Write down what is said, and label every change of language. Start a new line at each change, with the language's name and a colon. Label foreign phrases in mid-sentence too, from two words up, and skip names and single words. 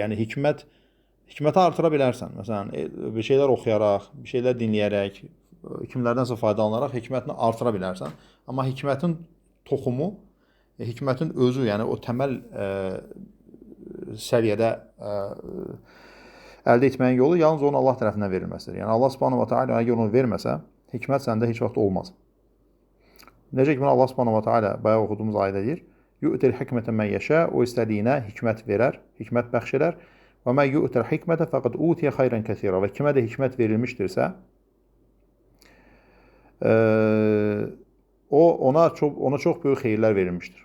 Azerbaijani: Yəni hikməti artıra bilərsən. Məsələn, bir şeylər oxuyaraq, bir şeylər dinləyərək, kimlərdənsə faydalanaraq hikmətini artıra bilərsən. Amma hikmətin toxumu, hikmətin özü, yəni o təməl səviyyədə əldə etməyin yolu yalnız onun Allah tərəfindən verilməsidir. Yəni Allah
Arabic: سبحانه وتعالى
Azerbaijani: əgər onu verməsə, hikmət səndə heç vaxt olmaz. Necə ki, bunu Allah
Arabic: سبحانه وتعالى
Azerbaijani: bayaq oxuduğumuz ayədə deyir,
Arabic: يؤتي الحكمة من يشاء,
Azerbaijani: o istədiyinə hikmət verər, hikmət bəxş edər.
Arabic: ومن يؤت الحكمة فقد أوتي خيرا كثيرا.
Azerbaijani: Və kimə də hikmət verilmişdirsə, ona çox böyük xeyirlər verilmişdir.